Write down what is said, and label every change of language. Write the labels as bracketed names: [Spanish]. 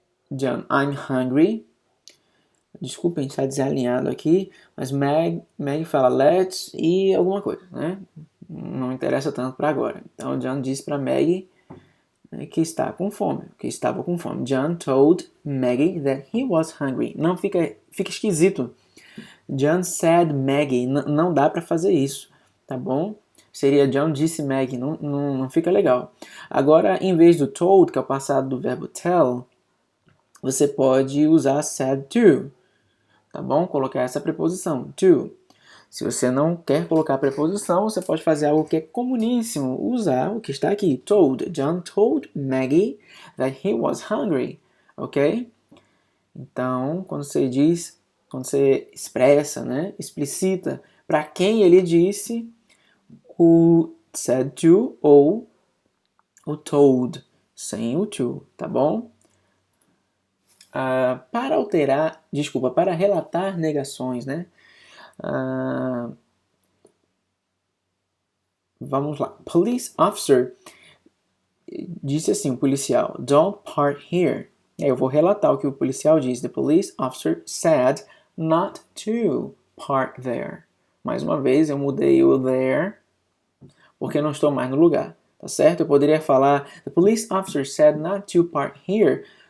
[English] John, I'm hungry. [Portuguese] Desculpa, a gente está desalinhado aqui, mas Meg fala let's e alguma coisa, né? Não interessa tanto para agora. Então John disse para Maggie, né, que está com fome, que estava com fome. [English] John told Maggie that he was hungry. [Portuguese] Não fica esquisito. [English] John said Maggie, [Portuguese] não dá para fazer isso, tá bom? Seria John disse Maggie, não fica legal. Agora, em vez do told, que é o passado do verbo tell, você pode usar said to. Tá bom? Colocar essa preposição, to. Se você não quer colocar a preposição, você pode fazer algo que é comuníssimo, usar o que está aqui, told. [English] John told Maggie that he was hungry, ok? [Portuguese] Então, quando você expressa, né, explicita para quem ele disse, o said to ou o told, sem o to, tá bom? Para relatar negações, né? Vamos lá. Police officer disse assim, o policial, [English] don't park here. [Portuguese] E aí eu vou relatar o que o policial diz. [English] The police officer said not to park there. [Portuguese] Mais uma vez, eu mudei o there porque eu não estou mais no lugar, tá certo? Eu poderia falar, [English] the police officer said not to park here.